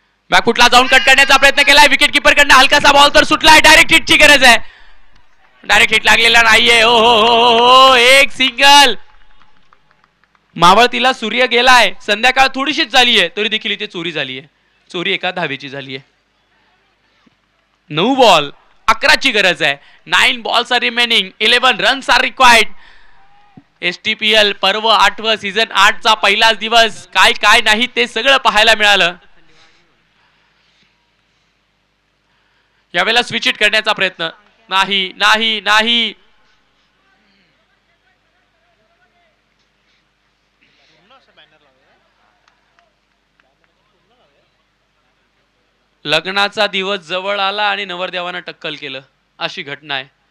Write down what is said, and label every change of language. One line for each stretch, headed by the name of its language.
Marathi: बॅकफुटला जाऊन कट करण्याचा प्रयत्न केलाय, विकेट किपर कडनं हलकासा बॉल तर सुटलाय, डायरेक्ट हिटची गरज आहे, डायरेक्ट हिट लागलेला नाहीये. हो हो हो हो, एक सिंगल. मावळतीला सूर्य गेलाय, संध्याकाळ थोडीशीच झाली आहे तरी देखील इथे चोरी झाली आहे, चोरी एका धावेची झाली आहे. 9 बॉल 11ची गरज आहे.
English: 9 balls are remaining, 11 runs are required.
Marathi: STPL पर्व 8व सीझन 8चा पहिलाच दिवस, काय काय नाही ते सगळं पाहायला मिळालं. यावेळेला स्विच हिट करण्याचा प्रयत्न, नाही नाही नाही, लग्नाचा दिवस जवळ आला आणि नवरदेवानं टक्कल केलं अशी घटना आहे.